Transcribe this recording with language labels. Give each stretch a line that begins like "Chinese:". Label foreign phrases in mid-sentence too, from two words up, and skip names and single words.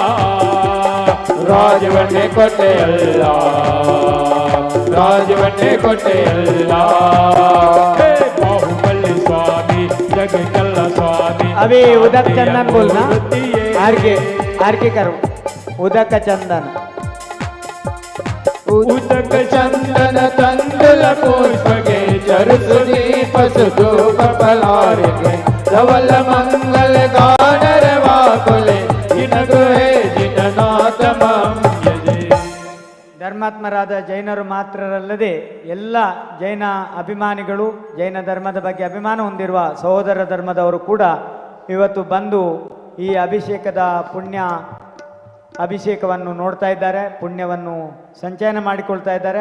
Kannada: ರಾಜವನ್ನೇ ಕೊಟ್ಟೆಯಲ್ಲ ರಾಜವನ್ನೇ ಕೊಟ್ಟೆಯಲ್ಲ ಹೇ ಬಾಹುಬಲಿ ಸ್ವಾಮಿ ಜಗತ್ತೆಲ್ಲ ಸ್ವಾಮಿ।
Hindi: अभी उदक चंदन बोलना आर के करो उदक चंदन
Sanskrit: उदक चंदन तंदुल पुष्पगे चरुसु दीप सुधूप पलारगे धवल मंगल गानर वाकुले जिनगुहे जिननाथ मम्यजे।
Kannada: ಧರ್ಮಾತ್ಮರಾದ ಜೈನರು ಮಾತ್ರರಲ್ಲದೆ ಎಲ್ಲ ಜೈನ ಅಭಿಮಾನಿಗಳು ಜೈನ ಧರ್ಮದ ಬಗ್ಗೆ ಅಭಿಮಾನ ಹೊಂದಿರುವ ಸಹೋದರ ಧರ್ಮದವರು ಕೂಡ ಇವತ್ತು ಬಂದು ಈ ಅಭಿಷೇಕದ ಅಭಿಷೇಕವನ್ನು ನೋಡ್ತಾ ಇದ್ದಾರೆ, ಪುಣ್ಯವನ್ನು ಸಂಚಯನ ಮಾಡಿಕೊಳ್ತಾ ಇದ್ದಾರೆ.